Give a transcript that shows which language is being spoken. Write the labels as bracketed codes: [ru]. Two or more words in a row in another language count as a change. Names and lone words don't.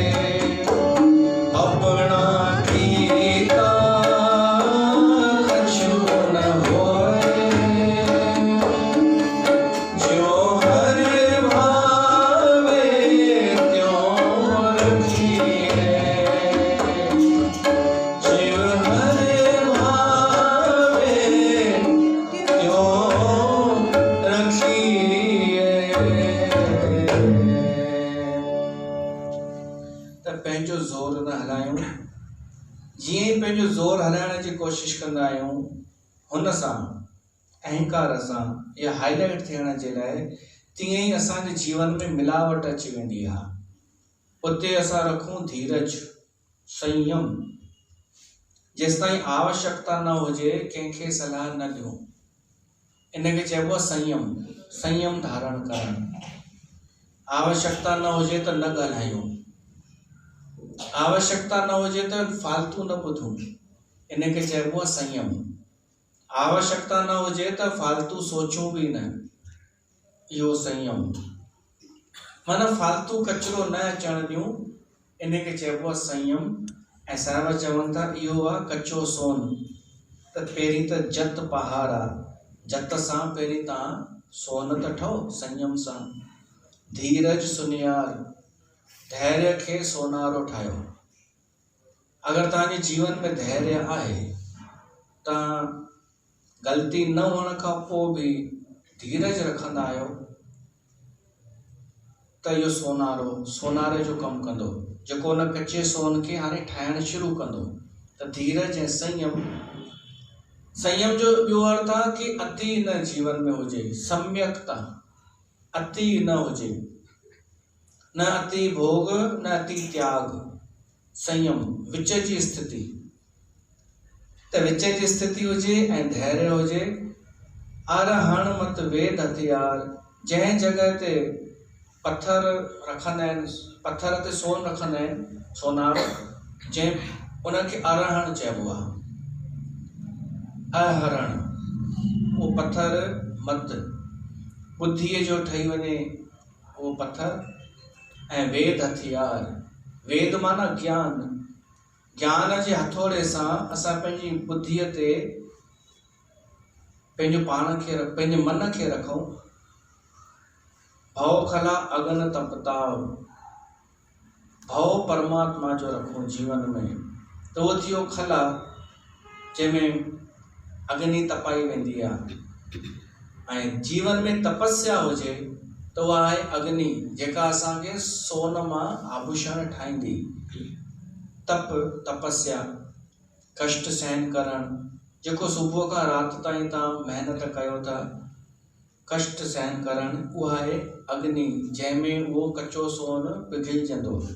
[pa] ਅਪਨਾ ਗੀਤਾ ਕਛੁ ਨ ਹੋਏ, ਜੋ ਹਰ ਭਾਵੇ ਤ੍ਯੋਂ ਰਖਿਏ, ਜੀਵ ਹਰ ਭਾਵੇ ਤ੍ਯੋਂ ਰਖਿਏ। [sd] त पंहिंजो ज़ोर न हलायूं, जीअं ई पंहिंजो ज़ोर हलाइण जी कोशिशि कंदा आहियूं, हुन सां अहंकार सां या हाईलाइट थियण जे लाइ, तीअं ई असांजे जीवन में मिलावट अची वेंदी आहे। उते असां रखूं धीरज, संयम, जेसिताईं आवश्यकता न हुजे कंहिंखे सलाह न ॾियूं, इनखे चइबो आहे संयम, संयम धारण करणु। आवश्यकता न हुजे त न ॻाल्हायूं, आवश्यकता न हुजे त फालतू न ॿुधूं, इनखे चइबो आहे संयम। आवश्यकता न हुजे त फालतू सोचूं बि न, इहो संयम। माना फालतू कचरो न अचण ॾियूं, इन खे चइबो आहे संयम। ऐं साहिब चवनि था इहो आहे कचो सोन। त पहिरीं त [pa] ਜਤ ਪਹਾੜ [sd] आहे, जत सां पहिरीं तव्हां सोन त ठहो संयम सां। [pa] ਧੀਰਜ ਸੁਨਿਆਰ, [sd] धैर्य खे सोनारो ठाहियो। अगरि तव्हांजे जीवन में धैर्य आहे, तव्हां ग़लती न हुअण खां पोइ बि धीरज रखंदा आहियो, त इहो सोनारे जो कमु कंदो, जेको उन कचे सोन खे हाणे ठाहिण शुरू कंदो। त धीरज ऐं संयम जो ॿियो अर्थ आहे कि अति न जीवन में हुजे, सम्यकता, अति न हुजे, न अति भोग न अति त्याग, संयम, विच जी स्थिति। त विच जी स्थिति हुजे ऐं धैर्य हुजे। [pa] ਅਰਹਣ ਮਤ ਵੇਦ ਹਥਿਆਰ, [sd] जंहिं जॻह ते पत्थर रखंदा आहिनि, पत्थर ते सोन रखंदा आहिनि, सोनारो, जंहिं उनखे अरहण चइबो आहे। अहरण, उहो पत्थर मत, बुद्धीअ जो ठही वञे उहो पत्थर। ऐं वेद हथियार, वेद माना ज्ञान, ज्ञान जे हथोड़े सां असां पंहिंजी बुद्धीअ ते पंहिंजो पाण खे, पंहिंजे मन खे रखूं। [pa] ਭਵ ਖਲਾ ਅਗਨ ਤਪਤਾਵ, [sd] भव परमात्मा जो रखूं जीवन में, त उहो थियो खला जंहिंमें अग्नि तपाई वेंदी आहे। ऐं जीवन में तपस्या हुजे त उहा आहे अग्नि, जेका असांखे सोन मां आभूषण ठाहींदी। तपस्या, कष्ट सहन करणु, जेको सुबुह खां राति ताईं तव्हां महिनत कयो था, कष्ट सहन करणु, उहा आहे अग्नि, जंहिंमें उहो कचो सोन पिघलजंदो।